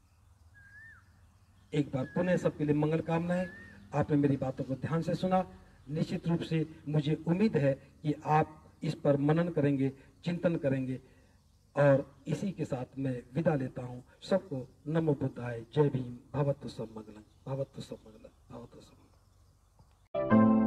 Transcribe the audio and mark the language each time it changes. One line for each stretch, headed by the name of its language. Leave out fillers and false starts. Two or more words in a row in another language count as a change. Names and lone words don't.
Hindi: एक बार पुनः सबके लिए मंगल कामनाएं। आपने मेरी बातों को ध्यान से सुना। निश्चित रूप से मुझे उम्मीद है कि आप इस पर मनन करेंगे, चिंतन करेंगे। और इसी के साथ मैं विदा लेता हूं। सबको
Pali: नमो बुद्धाय,
Hindi: जय भीम,
Pali: भवतु सब मंगलम, भवतु सब मंगलम, भवतु सब मंगलम।